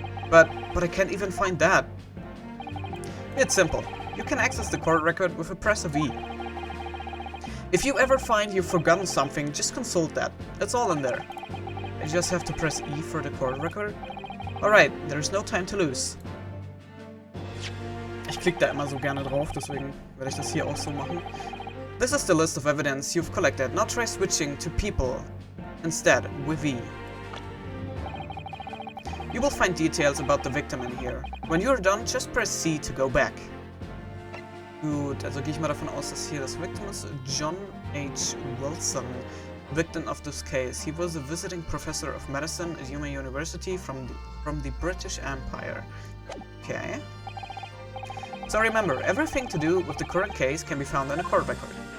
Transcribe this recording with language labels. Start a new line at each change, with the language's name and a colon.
English: But I can't even find that. It's simple. You can access the court record with a press of E. If you ever find you've forgotten something, just consult that. It's all in there. I just have to press E for the court record. Alright, there's no time to lose.
German: Ich klicke da immer so gerne drauf, deswegen werde ich das hier auch so machen.
English: This is the list of evidence you've collected. Now try switching to people instead with E. You will find details about the victim in here. When you're done, just press C to go back.
German: Gut, also gehe ich mal davon aus, dass hier das Victim ist.
English: John H. Wilson, victim of this case. He was a visiting professor of medicine at Yuma University from the British Empire. Okay. So remember, everything to do with the current case can be found in a court record.